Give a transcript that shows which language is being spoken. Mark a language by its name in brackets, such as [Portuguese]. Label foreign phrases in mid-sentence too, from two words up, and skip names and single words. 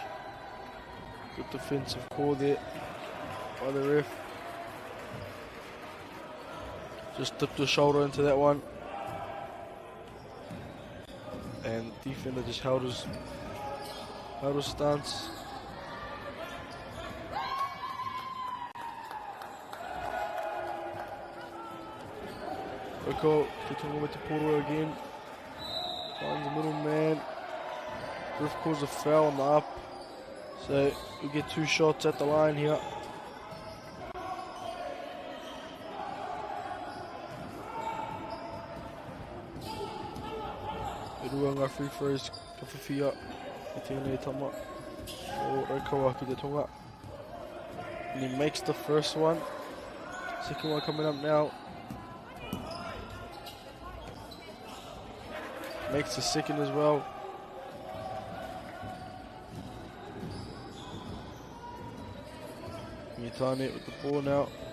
[English] Good defensive call there by the ref. Just dipped the shoulder into that one, and defender just held his stance. Raukawa ki Hitonga with the pōro again. Finds the middle man. Ref calls a foul on the up. So we get 2 shots at the line here. [Māori] Ruanga [English] free throws [Māori] ka whiwhia i tēnei tama o Raukawa ki Hitonga. [English] And he makes the first one. Second one coming up now. Makes the second as well. Rangitane with the ball now.